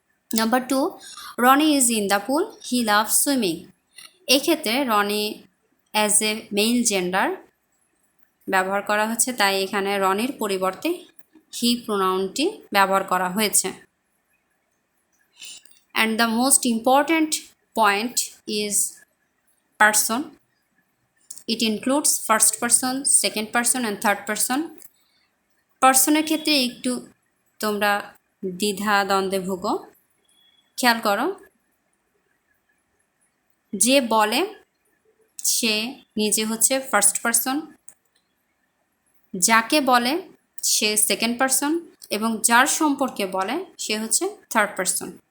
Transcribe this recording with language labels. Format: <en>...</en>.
<en>Number 2, Ronnie is in the pool, he love swimming.</en> <bn>এক্ষেত্রে Roni as a mail gender ব্যবহার করা হচ্ছে, তাই এখানে রনির পরিবর্তে হি প্রোনাউনটি ব্যবহার করা হয়েছে।</bn> <en>And the most important point is person. It includes first person, second person and third person.</en> <bn>পার্সনের ক্ষেত্রে একটু তোমরা দ্বিধা দ্বন্দ্বে ভুগো। খেয়াল করো, যে বলে সে নিজে হচ্ছে ফার্স্ট পারসন, যাকে বলে সে সেকেন্ড পারসন, এবং যার সম্পর্কে বলে সে হচ্ছে থার্ড পারসন।</bn>